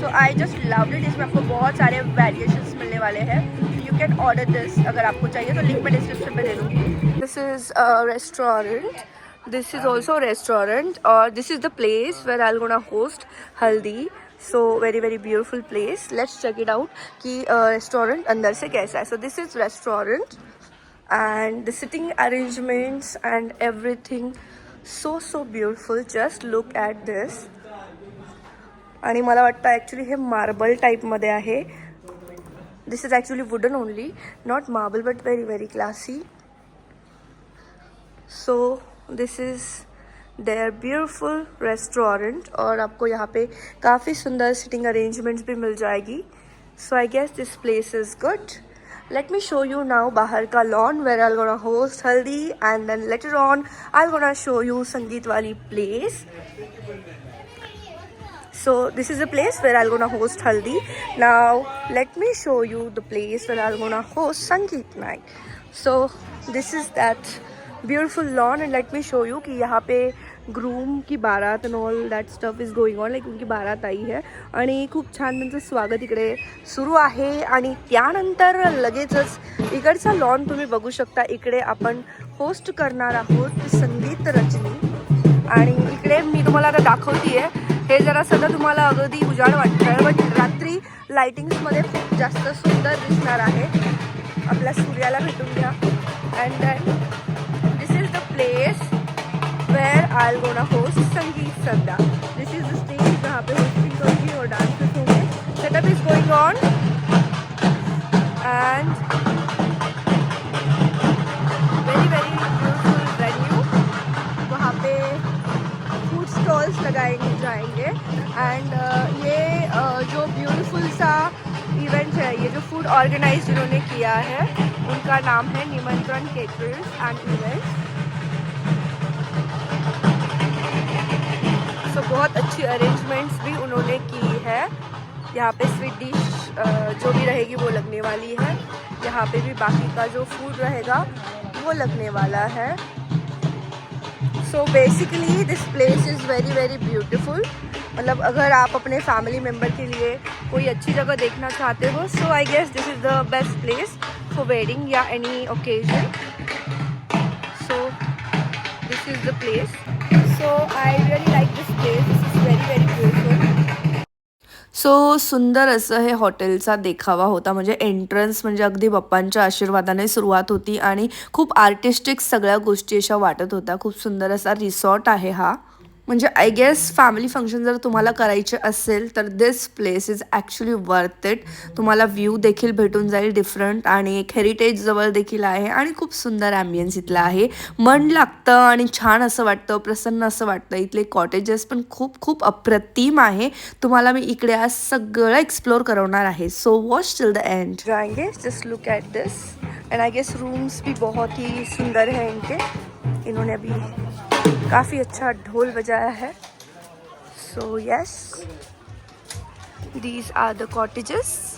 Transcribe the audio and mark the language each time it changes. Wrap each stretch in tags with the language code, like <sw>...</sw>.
<en>So I just loved it.</en> <hi>इसमें आपको बहुत सारे वेरिएशंस मिलने वाले हैं.</hi> <en>you can order this</en> <hi>अगर आपको चाहिए तो. लिंक मैं डिस्क्रिप्शन में दे दूँगी.</hi> <en>This is restaurant. This is also restaurant और this is the place where I gonna host haldi. So very very beautiful place. Let's check it out</en> <hi>कि रेस्टोरेंट अंदर से कैसा है.</hi> <en>So this is restaurant and the sitting arrangements and everything so beautiful. Just look at this.</en> <mr>आणि मला वाटतं actually हे marble टाईपमध्ये आहे.</mr> <en>This is actually wooden only, not marble, but very very classy. So this is their beautiful restaurant</en> <hi>और आपको यहाँ पे काफ़ी सुंदर सिटिंग अरेंजमेंट्स भी मिल जाएगी.</hi> <en>So I guess this place is good. Let me show you now</en> <hi>bahar ka lawn</hi> <en>where I'll gonna host haldi, and then later on I'll gonna show you</en> <hi>sangeet wali place.</hi> <en>So this is the place where I'll gonna host haldi. Now let me show you the place where I'll gonna host sangeet night. So this is that beautiful lawn and let me show you</en> <hi>कि यहाँ पे groom की बारात</hi> <en>and all that stuff is going on.</en> <hi>Like उनकी बारात आई है</hi> <mr>आणि खूप छान त्यांचं स्वागत इकडे सुरू आहे. आणि त्यानंतर लगेचच इकडचा लॉन तुम्ही बघू शकता. इकडे आपण होस्ट करणार आहोत संगीत रचनी. आणि इकडे मी तुम्हाला आता दाखवते आहे. हे जरा सगळं तुम्हाला अगदी उजाड वाटतं बट रात्री लायटिंग्समध्ये खूप जास्त सुंदर दिसणार आहे. आपल्या सूर्याला भेटून घ्या.</mr> <en>And then this is the place where I'll gonna host Sangeet Sandhya. This is the stage</en> <hi>जहाँ पे hosting होगी और dances होंगे.</hi> <en>Setup is going on and very very beautiful venue.</en> <hi>वहाँ पे food stalls लगाए जाएंगे and ये जो beautiful सा इवेंट है, ये जो फूड ऑर्गेनाइज जिन्होंने किया है उनका नाम है निमंत्रण केटरर्स एंड इवेंट्स. सो बहुत अच्छी अरेंजमेंट्स भी उन्होंने की है. यहाँ पे स्वीट डिश जो भी रहेगी वो लगने वाली है. यहाँ पे भी बाकी का जो फूड रहेगा वो लगने वाला है.</hi> <en>So basically this place is very very beautiful.</en> <hi>मतलब अगर आप अपने फैमिली मेम्बर के लिए कोई अच्छी जगह देखना चाहते हो</hi> <en>So I guess this is the best place for wedding या any occasion. So this is the place. So I really like this place. This is very very beautiful.</en> <mr>So सुंदर असं हे हॉटेलचा देखावा होता. म्हणजे एंट्रन्स म्हणजे अगदी बाप्पांच्या आशीर्वादाने सुरुवात होती आणि खूप आर्टिस्टिक सगळ्या गोष्टी अशा वाटत होत्या. खूप सुंदर असा रिसॉर्ट आहे हा. म्हणजे</mr> <en>I guess</en> <mr>फॅमिली फंक्शन जर तुम्हाला करायचे असेल तर</mr> <en>This place is actually worth it.</en> <mr>तुम्हाला व्ह्यू देखील भेटून जाईल डिफरंट आणि एक हेरिटेज जवळ देखील आहे आणि खूप सुंदर ॲम्बियन्स इथला आहे. मन लागतं आणि छान असं वाटतं, प्रसन्न असं वाटतं. इथले कॉटेजेस पण खूप खूप अप्रतिम आहे. तुम्हाला मी इकडे आज सगळं एक्सप्लोर करवणार आहे.</mr> <en>So watch till the end. जाएंगे, just look at this and I guess rooms</en> <hi>भी बहुत ही सुंदर है इनके. इन्होंने अभी काफ़ी अच्छा ढोल बजाया है.</hi> <en>So yes, these are the cottages.</en>